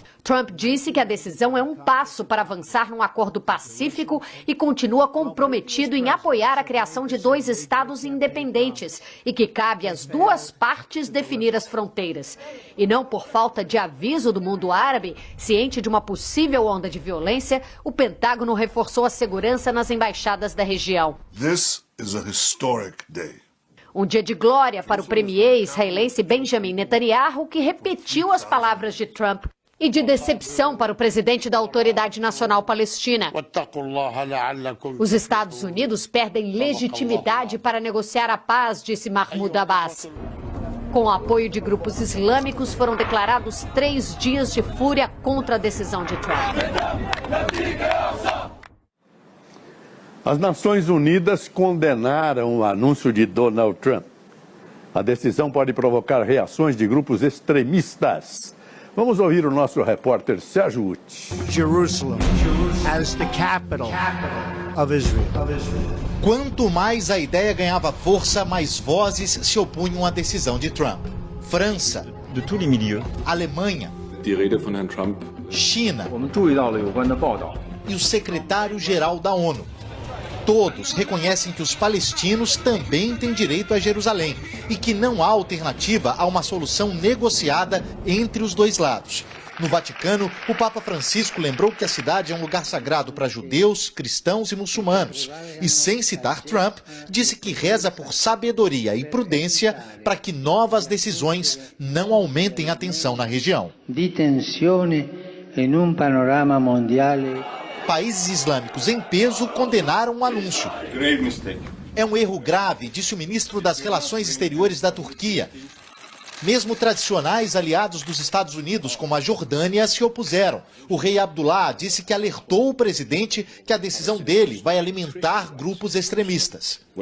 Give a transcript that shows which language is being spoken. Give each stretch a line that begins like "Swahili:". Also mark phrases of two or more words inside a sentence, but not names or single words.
Portuguese: Trump disse que a decisão é um passo para avançar num acordo pacífico e continua comprometido em apoiar a criação de 2 estados independentes e que cabe às duas partes definir as fronteiras. E não por falta de aviso do mundo árabe, ciente de uma possível onda de violência, o Pentágono reforçou a segurança nas embaixadas da região.
English: This is a historic day.
Portuguese: Um dia de glória para o premier israelense Benjamin Netanyahu, que repetiu as palavras de Trump, e de decepção para o presidente da Autoridade Nacional Palestina. Os Estados Unidos perdem legitimidade para negociar a paz, disse Mahmoud Abbas. Com o apoio de grupos islâmicos, foram declarados 3 dias de fúria contra a decisão de Trump. As Nações Unidas condenaram o anúncio de Donald Trump. A decisão pode provocar reações de grupos extremistas. Vamos ouvir o nosso repórter Sérgio Uti.
English: Jerusalem as the capital
Portuguese: Quanto mais a ideia ganhava força, mais vozes se opunham à decisão de Trump. França,
French: de tous les milieux.
Portuguese: Alemanha,
German: Die Rede von Herrn Trump.
Portuguese: China e o secretário-geral da ONU. Todos reconhecem que os palestinos também têm direito a Jerusalém e que não há alternativa a uma solução negociada entre os dois lados. No Vaticano, o Papa Francisco lembrou que a cidade é um lugar sagrado para judeus, cristãos e muçulmanos. E, sem citar Trump, disse que reza por sabedoria e prudência para que novas decisões não aumentem a tensão na região.
Italian: Di tensione in un panorama mondiale.
Portuguese: Países islâmicos em peso condenaram o anúncio. É um erro grave, disse o ministro das Relações Exteriores da Turquia. Mesmo tradicionais aliados dos Estados Unidos, como a Jordânia, se opuseram. O rei Abdullah disse que alertou o presidente que a decisão dele vai alimentar grupos extremistas.